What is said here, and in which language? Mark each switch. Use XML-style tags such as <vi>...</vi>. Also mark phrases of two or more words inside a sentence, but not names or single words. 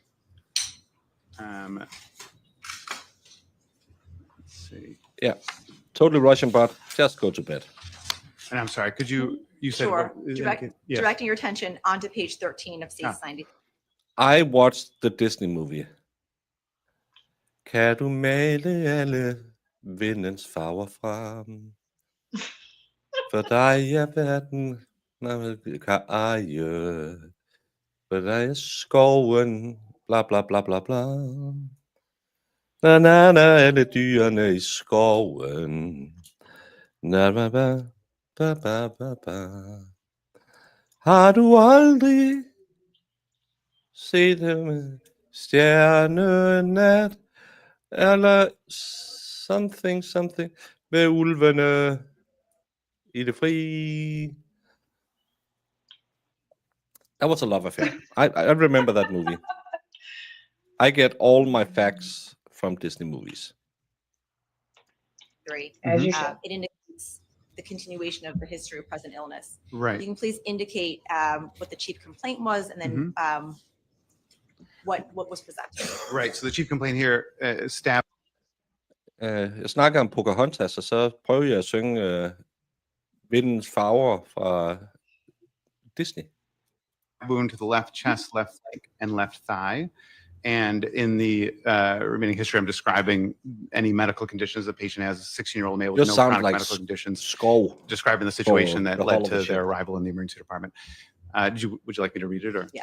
<en>Let's see. Yeah, totally Russian, but just go to bed. And I'm sorry, could you said. Sure. what- Directing your attention onto page 13 of States 93. I watched the Disney movie.</en> <da>Kan du male alle vindens farver frem? For dig er verden, når man kan eje. For dig er skoven, bla bla bla bla bla. Na na na, alle dyrene i skoven. Na ba ba ba ba ba ba. Har du aldrig set dem stjernenat? Eller something med ulvene i det fri.</da> <en>That was a love affair. I remember that movie. I get all my facts from Disney movies. 3. As you should. It indicates the continuation of the history of present illness. You Right. can please indicate what the chief complaint was, and then what was presented. Right. So the chief complaint here, stabbed</en> <da>Jeg snakker om Pocahontas, og så prøver jeg at synge Vindens farver fra Disney.</da> <en>wound to the left chest, left leg, and left thigh. And in the remaining history, I'm describing any medical conditions the patient has. A 16-year-old male with Just no sounds chronic like medical conditions.</en> <da>Skov.</da> <en>Describing the situation that the led Hall of to Shame. their arrival in the emergency department. Would you like me to read it, or?</en>